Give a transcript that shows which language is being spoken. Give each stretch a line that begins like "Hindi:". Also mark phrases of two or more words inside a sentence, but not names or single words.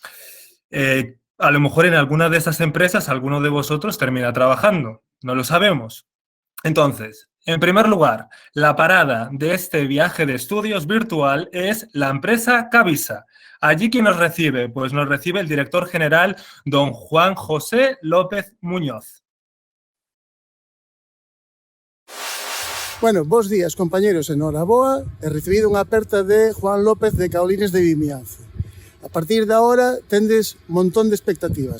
Spanish: A lo mejor en alguna de esas empresas alguno de vosotros termina trabajando, no lo sabemos. Entonces, en primer lugar, la parada de este viaje de estudios virtual es la empresa Cavisa. Allí, ¿quién nos recibe? Pues nos recibe el director general, don Juan José López Muñoz.
Galician: Bueno, bons días, compañeros, enhoraboa.
Spanish: He recibido
Galician: unha aperta
Spanish: de Juan López de Caolines de Vimianzo. A partir de ahora tendes un montón de expectativas.